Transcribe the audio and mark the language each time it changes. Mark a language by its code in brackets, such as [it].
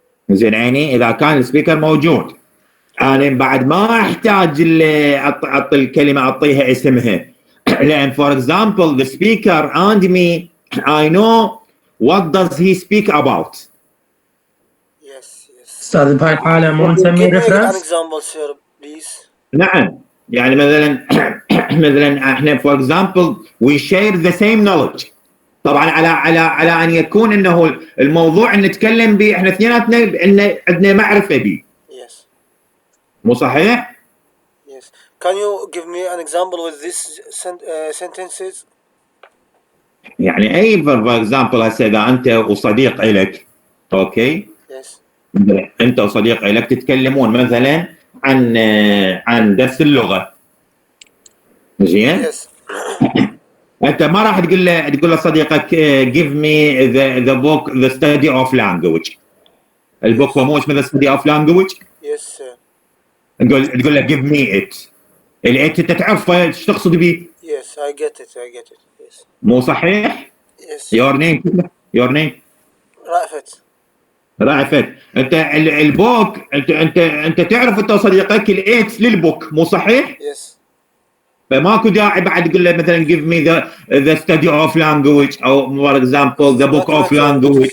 [ar] زين عيني إذا كان السبيكر موجود أنا بعد ما أحتاج أعطي الكلمة أعطيها اسمها. لأن [en] for example the speaker and me I know what does he speak about. Yes. [ar] أستاذ بهاي الحالة مو نسميه [en] Give me an reference. example, sir, please. [ar] نعم. يعني مثلا احنا [en] for example we share the same knowledge. [ar] طبعا على ان يكون انه الموضوع اللي نتكلم به احنا اثنيناتنا ان عندنا معرفه به. [en] Yes. [ar] مو صحيح؟ [en] Yes. Can you give me an example with these sentences? [ar] يعني اي [en] for example [ar] هسه اذا انت وصديق الك اوكي؟ [en] Yes. [ar] انت وصديق الك تتكلمون مثلا عن درس اللغه. زين؟ [en] Yes. [ar] انت ما راح تقول له صديقك [en] give me the book the study of language. [ar] البوك مو اسمه [en] the study of language. Yes, sir. [ar] تقول له [en] give me it. [ar] الات انت تعرفه ايش تقصد به. [en] Yes, I get it. Yes. [ar] مو صحيح؟ [en] Yes. your name. [ar] رأفت. انت البوك انت تعرف انت وصديقك الات للبوك مو صحيح؟ [en] Yes. [ar] فماكو داعي بعد تقول له مثلا [en] give me the study of language [ar] او [en] for example the book of language.